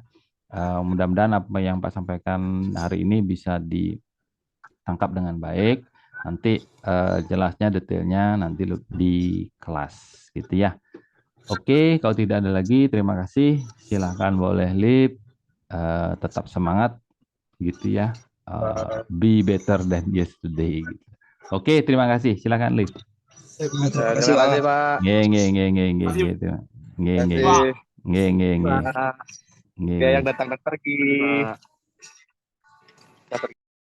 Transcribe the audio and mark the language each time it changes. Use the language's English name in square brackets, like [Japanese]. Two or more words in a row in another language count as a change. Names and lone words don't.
[Indonesian] Mudah-mudahan apa yang Pak sampaikan hari ini bisa ditangkap dengan baik. Nanti jelasnya detailnya nanti di kelas gitu ya. Oke, kalau tidak ada lagi, terima kasih. Silahkan boleh leave. Tetap semangat gitu ya. [English] Be better than yesterday. [Indonesian] Gitu. Oke, terima kasih. Silakan leave. Terima kasih, Terima kasih, Pak. Pak. [Javanese] Nggih, nggih, nggih, nggih, nggih, gitu. Nggih, [Indonesian] Terima [Javanese] nggih, [Indonesian] kasih, [Javanese] nggih, nggih, nggih, [Indonesian] Pak. [Javanese] nggih, [Indonesian] Dia [Javanese] nggih. [Indonesian] yang datang dan pergi. Pak. Dapat